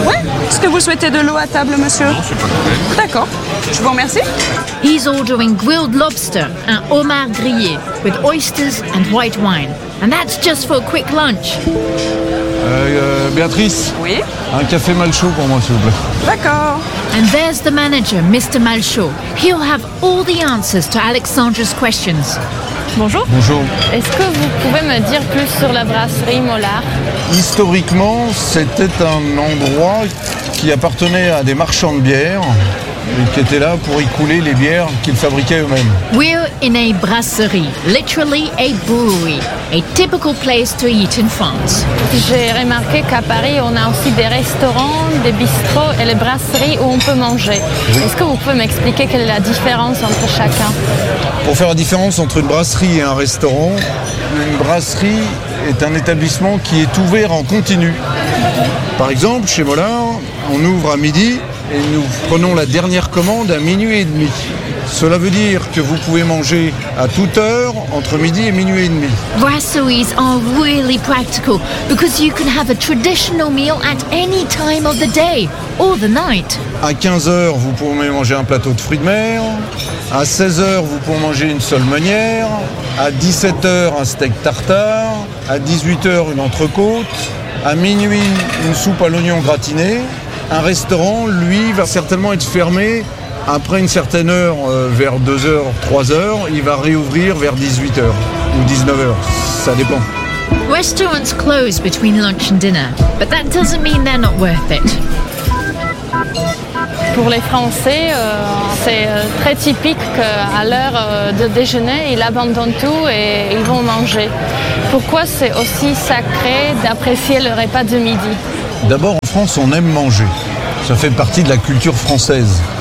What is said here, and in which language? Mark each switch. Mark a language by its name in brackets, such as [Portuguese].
[French] Ouais, est-ce que vous souhaitez de l'eau à table monsieur? Non, c'est pas complet. D'accord. Je vous remercie. [English] He's ordering grilled lobster, [French] un homard grillé, [English] with oysters and white wine. And that's just for a quick lunch. [French] Béatrice. Oui. Un café Malchaud pour moi, s'il vous plaît. D'accord. [English] And there's the manager, Mr. Malchaud. He'll have all the answers to Alexandra's questions. [French] Bonjour. Bonjour. Est-ce que vous pouvez me dire plus sur la brasserie Mollard? Historiquement, c'était un endroit qui appartenait à des marchands de bière. Qui étaient là pour y couler les bières qu'ils fabriquaient eux-mêmes. [English] We're in a brasserie, literally a brewery, a typical place to eat in France. [French] J'ai remarqué qu'à Paris, on a aussi des restaurants, des bistrots et les brasseries où on peut manger. Oui. Est-ce que vous pouvez m'expliquer quelle est la différence entre chacun? Pour faire la différence entre une brasserie et un restaurant, une brasserie est un établissement qui est ouvert en continu. Par exemple, chez Mollard, on ouvre à midi, et nous prenons la dernière commande à minuit et demi. Cela veut dire que vous pouvez manger à toute heure, entre midi et minuit et demi. [English] Brasseries are really practical because you can have a traditional meal at any time of the day or the night. [French] À 15h, vous pouvez manger un plateau de fruits de mer. À 16h, vous pouvez manger une seule meunière. À 17h, un steak tartare. À 18h, une entrecôte. À minuit, une soupe à l'oignon gratinée. Un restaurant, lui, va certainement être fermé après une certaine heure, vers 2h, 3h. Il va réouvrir vers 18h ou 19h. Ça dépend. [English] Restaurants close between lunch and dinner, but that doesn't mean they're not worth it. [French] Pour les Français, c'est très typique qu'à l'heure de déjeuner, ils abandonnent tout et ils vont manger. Pourquoi c'est aussi sacré d'apprécier le repas de midi? D'abord, en France, on aime manger. Ça fait partie de la culture française.